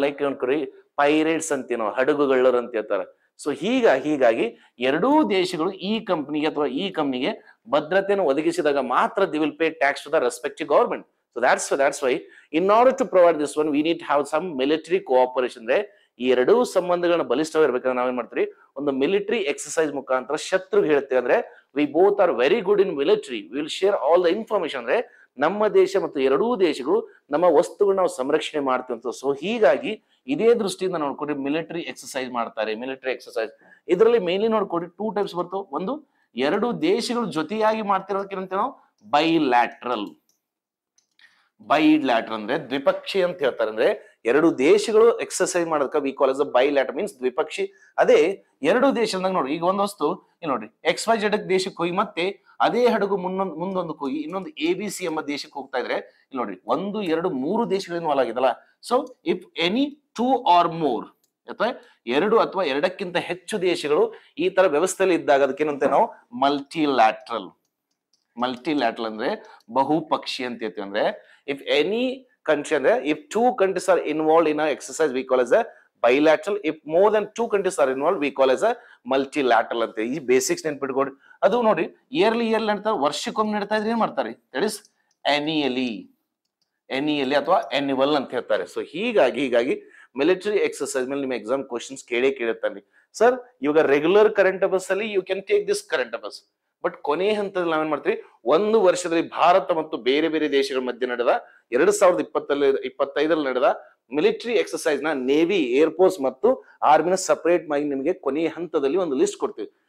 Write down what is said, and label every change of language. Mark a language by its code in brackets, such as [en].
[kn] Like ಅನ್ಕೋರಿ pirates ಅಂತೀನೋ, ಹಡಗುಗಳರು ಅಂತ ಹೇಳ್ತಾರೆ. So ಹೀಗಾಗಿ ಎರಡೂ ದೇಶಗಳು ಈ ಕಂಪನಿಗೆ ಅಥವಾ ಈ ಕಂಪನಿಗೆ ಭದ್ರತೆಯನ್ನು ಒದಗಿಸಿದಾಗ ಮಾತ್ರ [en] They will pay tax to the respective government. So that's why in order to provide this one we need to have some military cooperation. [kn] ಅಂದ್ರೆ ಈ ಎರಡೂ ಸಂಬಂಧಗಳನ್ನ ಬಲಿಷ್ಠವಾಗಿರ್ಬೇಕಂದ್ರೆ ನಾವೇನ್ ಮಾಡ್ತೀವಿ, ಒಂದು ಮಿಲಿಟರಿ ಎಕ್ಸರ್ಸೈಸ್ ಮುಖಾಂತರ ಶತ್ರುಗೆ ಹೇಳ್ತೇವೆ. [en] ಅಂದ್ರೆ we both are very good in military, we will share all the information. [kn] ಅಂದ್ರೆ ನಮ್ಮ ದೇಶ ಮತ್ತು ಎರಡೂ ದೇಶಗಳು ನಮ್ಮ ವಸ್ತುಗಳನ್ನ ನಾವು ಸಂರಕ್ಷಣೆ ಮಾಡ್ತೀವಿ ಅಂತ. ಸೊ ಹೀಗಾಗಿ ಇದೇ ದೃಷ್ಟಿಯಿಂದ ನೋಡ್ಕೊಡಿ ಮಿಲಿಟರಿ ಎಕ್ಸರ್ಸೈಸ್ ಮಾಡ್ತಾರೆ. ಮಿಲಿಟರಿ ಎಕ್ಸರ್ಸೈಸ್ ಇದರಲ್ಲಿ ಮೇನ್ಲಿ ನೋಡ್ಕೊಡಿ 2 ಟೈಪ್ಸ್ ಬರ್ತವೆ. ಒಂದು, ಎರಡು ದೇಶಗಳು ಜೊತೆಯಾಗಿ ಮಾಡ್ತಿರೋದಕ್ಕೆ ನಾವು ಬೈಲ್ಯಾಟ್ರಲ್ ಅಂದ್ರೆ ದ್ವಿಪಕ್ಷಿ ಅಂತ ಹೇಳ್ತಾರೆ. ಅಂದ್ರೆ ಎರಡು ದೇಶಗಳು ಎಕ್ಸರ್ಸೈಸ್ ಮಾಡೋದಕ್ಕೆ [en] we call as a bilateral means [kn] ದ್ವಿಪಕ್ಷಿ. ಅದೇ ಎರಡು ದೇಶದಾಗ ನೋಡಿ, ಈಗ ಒಂದು ವಸ್ತು ಇಲ್ಲಿ ನೋಡ್ರಿ XYZ ದೇಶಕ್ಕೆ ಹೋಗಿ ಮತ್ತೆ ಅದೇ ಹಡಗು ಮುಂದೊಂದು ಹೋಗಿ ಇನ್ನೊಂದು ABC ಎಂಬ ದೇಶಕ್ಕೆ ಹೋಗ್ತಾ ಇದ್ರೆ ಇಲ್ಲಿ ನೋಡ್ರಿ 1, 2, 3 ದೇಶಗಳು involve ಆಗಿದಲ್ಲ. So [en] if any 2 or more [kn] ಅಥವಾ 2 ಅಥವಾ 2ಕ್ಕಿಂತ ಹೆಚ್ಚು ದೇಶಗಳು ಈ ತರ ವ್ಯವಸ್ಥೆಯಲ್ಲಿ ಇದ್ದಾಗ ಅದಕ್ಕೇನಂತೆ ನಾವು ಮಲ್ಟಿಲ್ಯಾಟ್ರಲ್ ಅಂದ್ರೆ ಬಹುಪಕ್ಷಿ ಅಂತ ಹೇಳ್ತೀವಿ. ಅಂದ್ರೆ ಇಫ್ ಎನಿ [en] country ಅಂದ್ರೆ if two countries are involved in a exercise we call as a bilateral. If more than two countries are involved we call as a multilateral ಅಂತ. [kn] ಈ ಬೇಸಿಕ್ಸ್ ನೆನ್ಪಿಟ್ಕೊಡಿ. ಅದು ನೋಡಿ ಇಯರ್ಲಿ ನಡೀತಾರೆ, ವರ್ಷಕ್ಕೊಮ್ಮೆ ನಡೀತಾ ಇದ್ರೆ ಏನ್ ಮಾಡ್ತಾರೆ, ದಟ್ ಇಸ್ ಎನಿಯಲಿ ಅಥವಾ ಎನ್ಯುವಲ್ ಅಂತ ಹೇಳ್ತಾರೆ. ಸೊ ಹೀಗಾಗಿ ಮಿಲಿಟರಿ ಎಕ್ಸರ್ಸೈಸ್ ಮೇಲೆ ನಿಮ್ಮ ಎಕ್ಸಾಮ್ ಕ್ವಶನ್ಸ್ ಕೇಳಿರ್ತಾನೆ. ಸರ್ ಇವಾಗ ರೆಗ್ಯುಲರ್ ಕರೆಂಟ್ ಅಫೇರ್ಸ್ ಅಲ್ಲಿ [en] you can take this current affairs, [kn] but ಕೊನೆ ಹಂತದಲ್ಲಿ ನಾವೇನ್ ಮಾಡ್ತೀವಿ, ಒಂದು ವರ್ಷದಲ್ಲಿ ಭಾರತ ಮತ್ತು ಬೇರೆ ಬೇರೆ ದೇಶಗಳ ಮಧ್ಯೆ ನಡೆದ 2025 ನಡೆದ ಮಿಲಿಟರಿ ಎಕ್ಸರ್ಸೈಸ್ ನ ನೇವಿ, ಏರ್ಫೋರ್ಸ್ ಮತ್ತು ಆರ್ಮಿನ ಸಪರೇಟ್ ಮಾಡಿ ನಿಮಗೆ ಕೊನೆಯ ಹಂತದಲ್ಲಿ ಒಂದು ಲಿಸ್ಟ್ ಕೊಡ್ತೀವಿ.